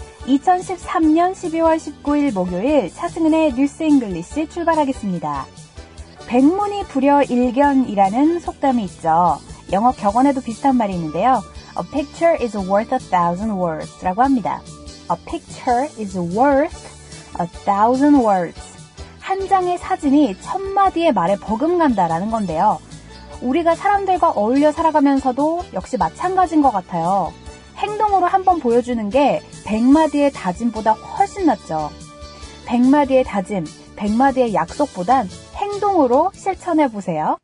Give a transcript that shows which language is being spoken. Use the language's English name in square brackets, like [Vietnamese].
[Korean] 2013년 12월 19일 목요일 차승은의 뉴스 잉글리시 출발하겠습니다. 백문이 불여일견이라는 속담이 있죠. 영어 격언에도 비슷한 말이 있는데요. [English] A picture is worth 1,000 words [Korean] 라고 합니다. [English] A picture is worth 1,000 words. [Korean] 한 장의 사진이 1,000마디의 말에 버금간다라는 건데요. 우리가 사람들과 어울려 살아가면서도 역시 마찬가지인 것 같아요. 행동으로 한번 보여주는 게 100마디의 다짐보다 훨씬 낫죠. 100마디의 다짐, 100마디의 약속보단 행동으로 실천해보세요.